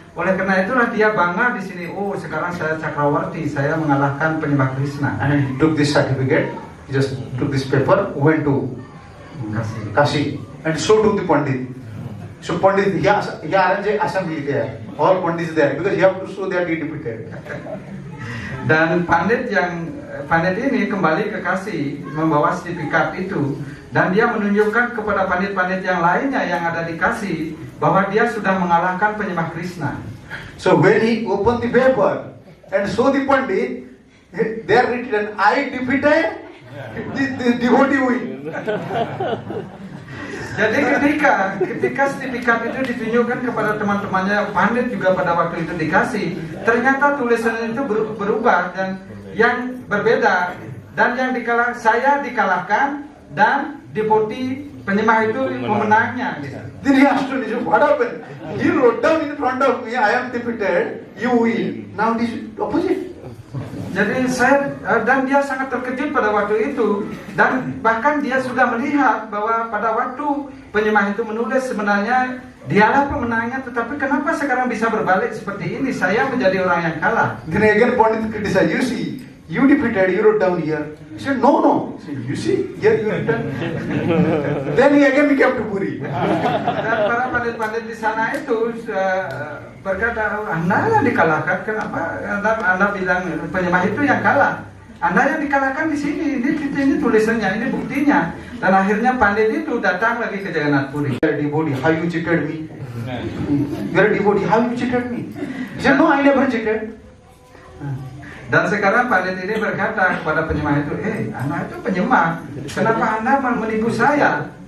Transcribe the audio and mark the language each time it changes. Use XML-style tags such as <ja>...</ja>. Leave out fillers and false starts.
<id>Oleh karena itulah dia bangga di sini. Oh, sekarang saya Chakravarti, saya mengalahkan penyembah Krishna.</id> <en>And he took this certificate, he just took this paper, went to Kashi, and showed to the Pandit. So Pandit, he arranged an assembly there. All Pandits there because he have to show that he defeated.</en> <id>Dan pandit ini kembali ke Kashi membawa sertifikat itu dan dia menunjukkan kepada pandit-pandit yang lainnya yang ada di Kashi bahwa dia sudah mengalahkan penyembah Krishna.</id> <en>So when he opened the paper and saw the Pandit, there written, "I defeated the devotee win."</en> <id>Jadi ketika sertifikat itu ditunjukkan kepada teman-temannya pandit juga pada waktu itu dikasih, ternyata tulisan itu berubah dan yang berbeda dan yang saya dikalahkan dan devotee penyembah itu pemenangnya. Gitu.</id> <en>Then he asked me, "What happened?" He wrote down in front of me, "I am defeated, you win." Now it is opposite.</en> <id>Jadi saya dan dia sangat terkejut pada waktu itu, dan bahkan dia sudah melihat bahwa pada waktu penyembah itu menulis sebenarnya dialah pemenangnya, tetapi kenapa sekarang bisa berbalik seperti ini? Saya menjadi orang yang kalah.</id> <en>Then again Pandit criticized, you see, you defeated, you wrote down here. He said, no. He said, you see, here you written. Then he again became to Puri.</en> <id>Dan para pandit-pandit di sana itu berkata, Anda yang dikalahkan, kenapa Anda bilang penyembah itu yang kalah? Anda yang dikalahkan di sini, ini tulisannya, ini buktinya. Dan akhirnya pandit itu datang lagi ke Jagannath Puri.</id> <en>You are a devotee, how you cheated me? You are a devotee, how you cheated me? He said, no, I never cheated.</en> <id>Dan sekarang pandit ini berkata kepada penyembah itu, Anda itu penyembah, kenapa Anda menipu saya?</id>